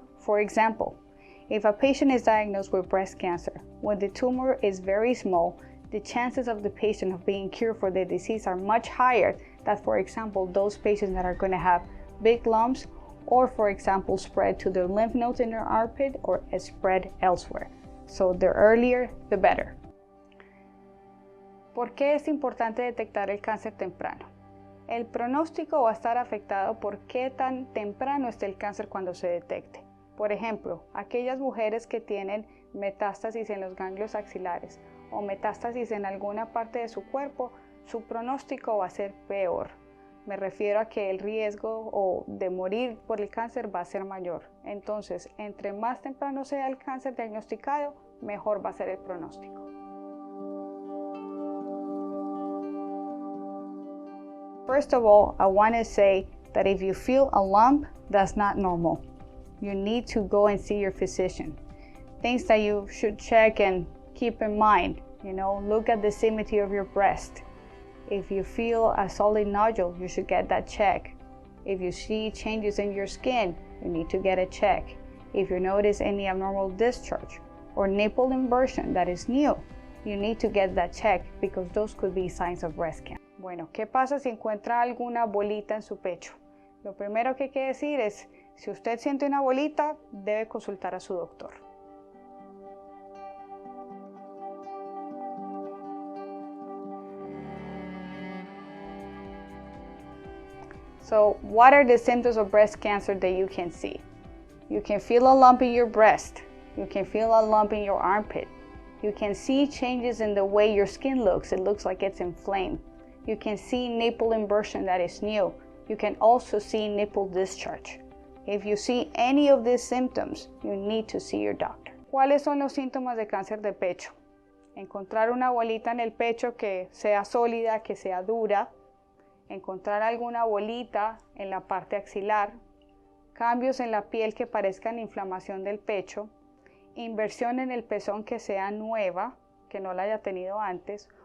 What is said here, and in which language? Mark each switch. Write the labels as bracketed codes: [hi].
[en] For example, if a patient is diagnosed with breast cancer, when the tumor is very small, the chances of the patient of being cured for the disease are much higher than, for example, those patients that are going to have big lumps or, for example, spread to the lymph nodes in their armpit or spread elsewhere. So the earlier, the better. [es] ¿Por qué es importante detectar el cáncer temprano? El pronóstico va a estar afectado por qué tan temprano esté el cáncer cuando se detecte. Por ejemplo, aquellas mujeres que tienen metástasis en los ganglios axilares o metástasis en alguna parte de su cuerpo, su pronóstico va a ser peor. Me refiero a que el riesgo de morir por el cáncer va a ser mayor. Entonces, entre más temprano sea el cáncer diagnosticado, mejor va a ser el pronóstico. [en] First of all, I want to say that if you feel a lump, that's not normal. You need to go and see your physician. Things that you should check and keep in mind, look at the symmetry of your breast. If you feel a solid nodule, you should get that checked. If you see changes in your skin, you need to get a check. If you notice any abnormal discharge or nipple inversion that is new, you need to get that checked because those could be signs of breast cancer. [es] Bueno, ¿qué pasa si encuentra alguna bolita en su pecho? Lo primero que hay que decir es, si usted siente una bolita, debe consultar a su doctor. [en] So, what are the symptoms of breast cancer that you can see? You can feel a lump in your breast. You can feel a lump in your armpit. You can see changes in the way your skin looks. It looks like it's inflamed. You can see nipple inversion that is new. You can also see nipple discharge. If you see any of these symptoms, you need to see your doctor. [es] ¿Cuáles son los síntomas de cáncer de pecho? Encontrar una bolita en el pecho que sea sólida, que sea dura. Encontrar alguna bolita en la parte axilar. Cambios en la piel que parezcan inflamación del pecho. Inversión en el pezón que sea nueva, que no la haya tenido antes.